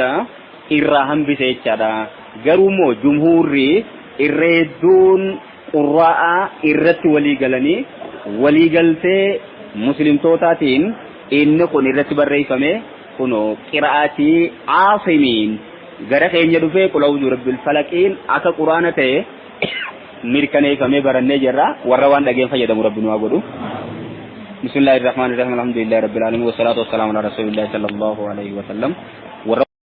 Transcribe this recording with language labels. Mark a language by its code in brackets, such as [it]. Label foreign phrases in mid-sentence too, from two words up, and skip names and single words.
[om] irraa hambise jechaadha garuu immoo jumhuurri irreedduun qurraa'aa irratti walii galanii walii galtee muslimtootaatiin inni kun irratti barreeffame kuno qira'aatii Aasimiin gara keenya dhufee [ar] قل أعوذ برب الفلق [om] akka Qur'aana ta'e mirkaneeffamee barannee jirra warra waan dhageen fayyadamu rabbi nu haa godhu [ar] بسم الله الرحمن الرحيم الحمد لله رب العالمين والصلاة والسلام على رسول الله صلى الله عليه وسلم